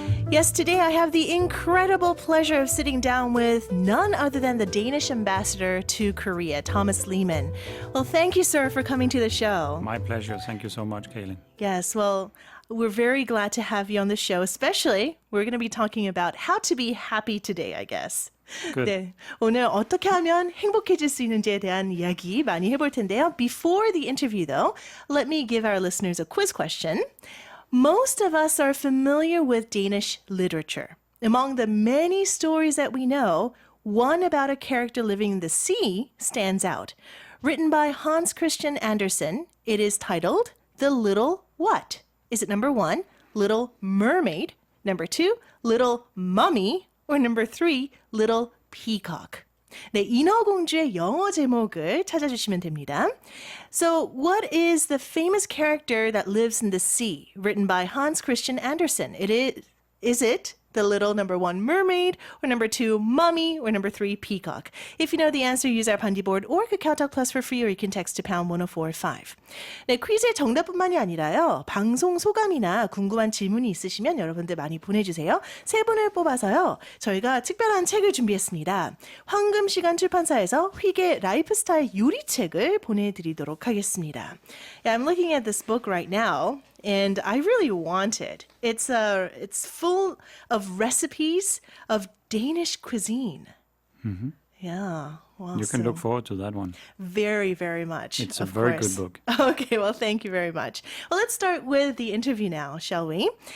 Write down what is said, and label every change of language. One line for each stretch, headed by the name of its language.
English: Yes, today I have the incredible pleasure of sitting down with none other than the Danish ambassador to Korea, Thomas Lehmann. Well, thank you, sir, for coming to the show. My pleasure. Thank you so much, Kaylin. Yes, well, we're very glad to have you on the show, especially we're going to be talking about how to be happy today, I guess. Good.
Korean: 네, 오늘 어떻게 하면 행복해질 수 있는지에 대한 이야기 많이 해볼 텐데요.
English: Before the interview, though, let me give our listeners a quiz question. Most of us are familiar with Danish literature. Among the many stories that we know, one about a character living in the sea stands out. Written by Hans Christian Andersen, it is titled The Little What? Is it number 1, Little Mermaid, number 2, Little Mummy, or number 3, Little Peacock?
Korean: 네, 인어공주의 영어 제목을 찾아주시면 됩니다.
English: So, what is the famous character that lives in the sea, written by Hans Christian Andersen? Is it the little number 1 mermaid, or number 2 mummy, or number 3 peacock? If you know the answer, use our bandi board or KakaoTalk Plus for free, or you can text to pound 1045.
Korean: 네, 퀴즈의 정답뿐만이 아니라요. 방송 소감이나 궁금한 질문이 있으시면 여러분들 많이 보내주세요. 3분을 뽑아서요. 저희가 특별한 책을 준비했습니다. 황금시간 출판사에서 휘게 라이프스타일 요리책을 보내드리도록 하겠습니다.
English: Yeah, I'm looking at this book right now. And I really want it. It's full of recipes of Danish cuisine. Mm-hmm. Yeah. Well, You can look forward to that one. Very, very much. It's a very good book. Okay, well, thank you very much. Well, let's start with the interview now, shall we?